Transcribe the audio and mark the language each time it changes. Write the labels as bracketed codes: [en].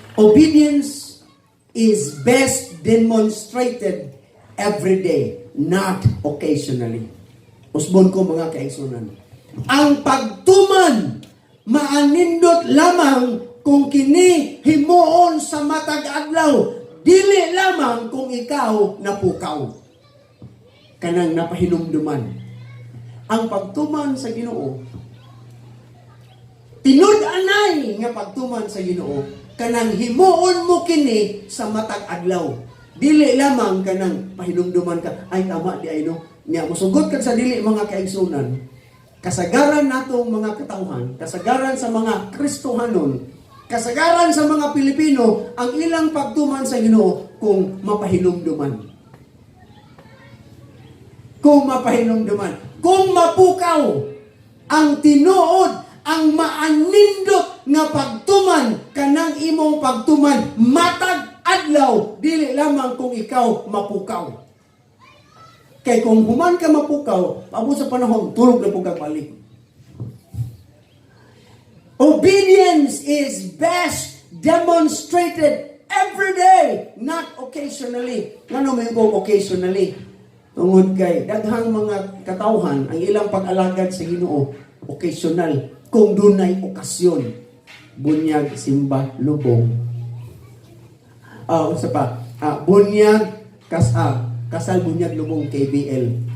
[en] Obedience is best demonstrated every day, not occasionally. [ceb] Usbon ko mga kaigsunan. Ang pagtuman maanindot lamang kung kini himuon sa matag adlaw, dili lamang kung ikaw napukaw. Kanang napahinumduman. Ang pagtuman sa Ginoo, tinud-anay nga pagtuman sa Ginoo, kanang himuon mo kini sa matag adlaw. Dili lamang kanang pahinumduman ka, ay tama di ay no. Nya musugot ka sa dili mga kaigsunan. Kasagaran natong mga katawhan, kasagaran sa mga Kristohanon, kasagaran sa mga Pilipino, ang ilang pagtuman sa Ginoo kung mapahinumduman. Kung mapahinumduman. Kung mapukaw ang tinuod, ang maanindot nga pagtuman, kanang imong pagtuman, matag adlaw, dili lamang kung ikaw mapukaw. Kay kung human ka mapukaw, paabot sa panahon, tulog na po balik. [en] Obedience is best demonstrated every day, not occasionally. [ceb] Ano may ko occasionally? Tungod kay daghang mga katawhan, ang ilang pag-alagad sa Ginoo, occasional. Kung dunay okasyon, bunyag, simba, lubong. Isa pa, bunyag, kasal, bunyag, lubong, KBL.